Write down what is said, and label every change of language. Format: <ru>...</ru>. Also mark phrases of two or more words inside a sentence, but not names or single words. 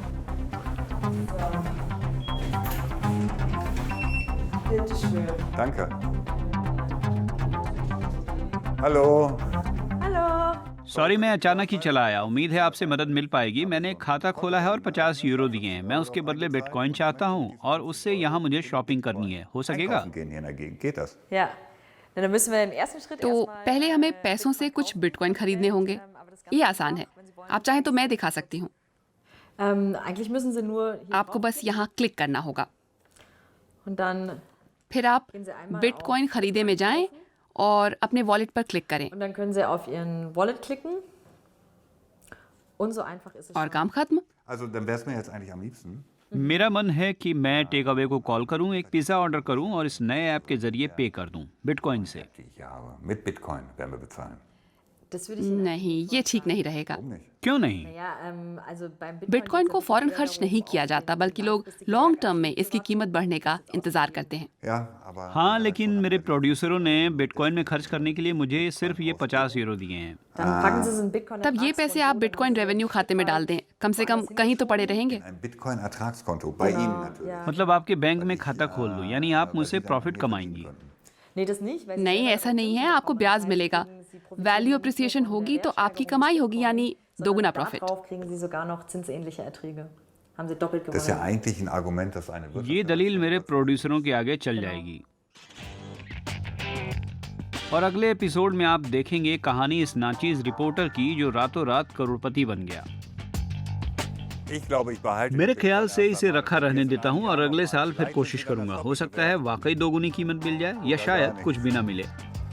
<de>Danke. Hallo.</de> <hi>सॉरी, मैं अचानक ही चला आया। उम्मीद है आपसे मदद मिल पाएगी। मैंने एक खाता खोला है और 50 यूरो दिए हैं। मैं उसके बदले बिटकॉइन चाहता हूँ और उससे यहाँ मुझे शॉपिंग करनी है। हो सकेगा?</hi> <de>Einkaufen gehen hier in der Gegend. Geht das? Ja, na, dann müssen wir im ersten Schritt</de> <hi>तो</hi> <de>erstmal,</de> <hi>पहले हमें पैसों से कुछ बिटकॉइन खरीदने होंगे। ये आसान है, आप चाहें तो मैं दिखा सकती हूँ।</hi> <de>eigentlich müssen Sie nur hier</de> <hi>आपको बस यहाँ क्लिक करना होगा।</hi> <de>und dann</de> <hi>फिर आप बिटकॉइन खरीदे में जाएं और अपने वॉलेट पर क्लिक करें</hi> <de>können Sie auf Ihren Wallet klicken und so einfach ist es.</de> <hi>और काम खत्म।</hi> <de>Also, dann wäre es mir jetzt eigentlich am liebsten.</de> <hi>मेरा मन है कि मैं</hi> <en>take away</en> <hi>को कॉल करूँ, एक पिज़्ज़ा ऑर्डर करूँ और इस नए ऐप के जरिए पे कर दूँ बिटकॉइन से।</hi> <de>Die ich habe. Mit Bitcoin werden wir bezahlen.</de> <hi>नहीं, ये ठीक नहीं रहेगा।</hi> <de>Warum nicht?</de> <hi>क्यों नहीं? बिटकॉइन को फौरन खर्च नहीं किया जाता, बल्कि लोग</hi> <en>long term</en> <hi>में इसकी कीमत बढ़ने का इंतजार करते हैं।</hi> <de>Ja, aber</de> <hi>हाँ, लेकिन मेरे प्रोड्यूसरों ने बिटकॉइन में खर्च करने के लिए मुझे सिर्फ ये 50 यूरो दिए हैं। तब ये पैसे आप बिटकॉइन रेवेन्यू खाते में डाल दें, कम से कम कहीं तो पड़े रहेंगे।</hi> <de>ein Bitcoin-Ertragskonto bei Ihnen natürlich.</de> <hi>मतलब आपके बैंक में खाता खोल दूं, यानी आप मुझसे प्रॉफिट कमाएंगी। नहीं, ऐसा नहीं है, आपको ब्याज मिलेगा।</hi> <en>value appreciation</en> <hi>होगी तो आपकी कमाई होगी, यानी दोगुना प्रॉफिट।</hi> <de>Das ist ja eigentlich ein Argument, das eine</de> <hi>ये</hi> <de>Wirtschaft</de> <hi>दलील मेरे प्रोड्यूसरों के आगे चल जाएगी। और अगले एपिसोड में आप देखेंगे कहानी इस नाचीज रिपोर्टर की जो रातों रात करोड़पति बन गया।</hi> <de>Ich glaube, ich behalte</de> <hi>मेरे</hi> <de>den</de> <hi>ख्याल से</hi> <de>Bitcoin</de> <hi>इसे</hi> <de>einfach</de> <hi>रखा रहने देता हूँ और अगले साल फिर कोशिश करूंगा। हो सकता है वाकई दोगुनी कीमत मिल जाए या शायद कुछ भी ना मिले।</hi>